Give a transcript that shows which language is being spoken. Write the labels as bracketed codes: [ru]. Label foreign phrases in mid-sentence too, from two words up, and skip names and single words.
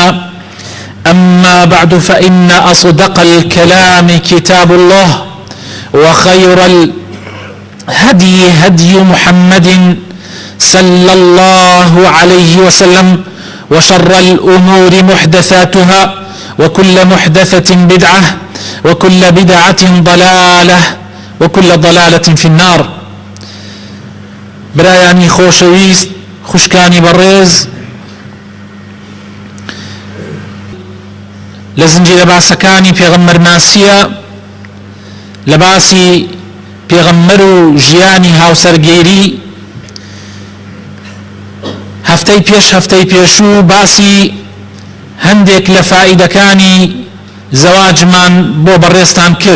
[ar] أما بعد، فإن أصدق الكلام كتاب الله، وخير الهدي هدي محمد صلى الله عليه وسلم، وشر الأمور محدثاتها، وكل محدثة بدعة، وكل بدعة ضلالة، وكل ضلالة في النار. [ckb] برایانی خۆشەویست، خوشکانی بەڕێز، لە زنجیرە باسەکانی پێغەمبەرناسیە لە باسی پێغەمبەر و ژیانی هاوسەرگێری هەفتەی پێشوو باسی هەندێک لە فائیدەکانی زەواجمان بۆ بەڕێزتان کرد.